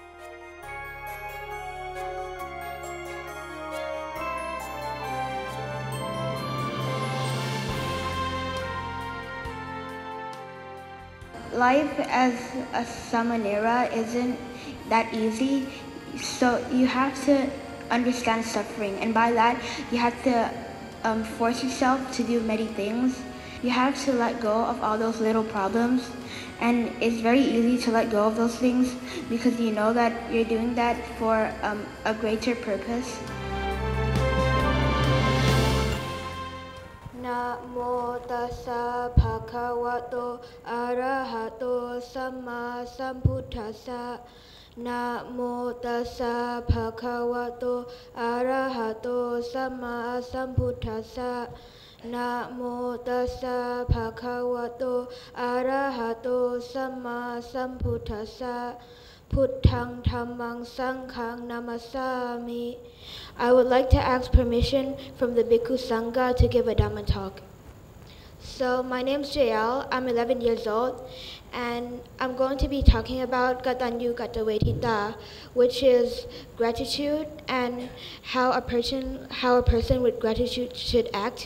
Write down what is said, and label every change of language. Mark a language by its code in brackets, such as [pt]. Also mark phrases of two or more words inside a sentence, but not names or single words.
[en] Life as a samanera isn't that easy, so you have to understand suffering, and by that you have to force yourself to do many things. You have to let go of all those little problems, and it's very easy to let go of those things because you know that you're doing that for a greater purpose. [pi] Namo tassa bhagavato arahato samma sambuddhassa. Namo tassa bhagavato arahato samma sambuddhassa. Namo tassa bhagavato arahato samma sambuddhassa. Puttang dhammang sanghang namasami. [en] I would like to ask permission from the Bhikkhu Sangha to give a Dhamma talk. So my name's Jayal, I'm 11 years old, and I'm going to be talking about [pi] Gatanyu Gatavedita, [en] which is gratitude and how a person with gratitude should act.